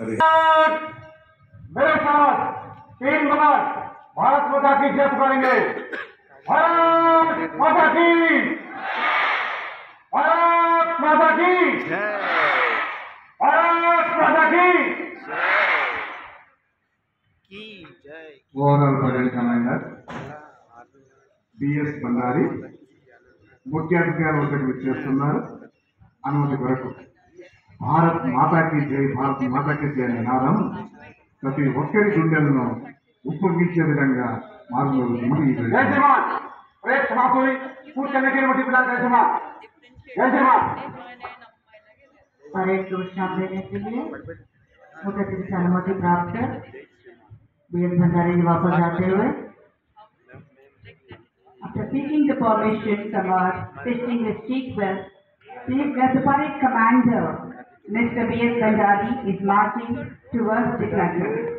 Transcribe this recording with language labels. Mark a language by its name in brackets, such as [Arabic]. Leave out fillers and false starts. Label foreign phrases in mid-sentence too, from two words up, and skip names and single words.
[Hindi] मेरे साथ 3 बार भारत माता की जय पुकारेंगे। भारत माता की, भारत माता की, भारत माता की जय। [English] overall parade commander [Telugu] బిఎస్ బండారి ముఖ్య అతిథిగా ఒకటి విచ్చేస్తున్నారు. అనుమతి కొరకు [Hindi] भारत माता की जय, भारत माता की जय [Telugu] అనే నినాదం ప్రతి ఒక్కరి గుండెలను ఉప్పొంగించే విధంగా మారుమోగుతుంది. [Hindi] परेड को विश्राम देने के लिए मुख्य अतिथि से अनुमति प्राप्त कर बीएस भंडारी जी वापस जाते हुए [English] After seeking the permission from our distinguished chief guest, the parade commander, Mr. B.S. Bhandari, is marching towards the platoon.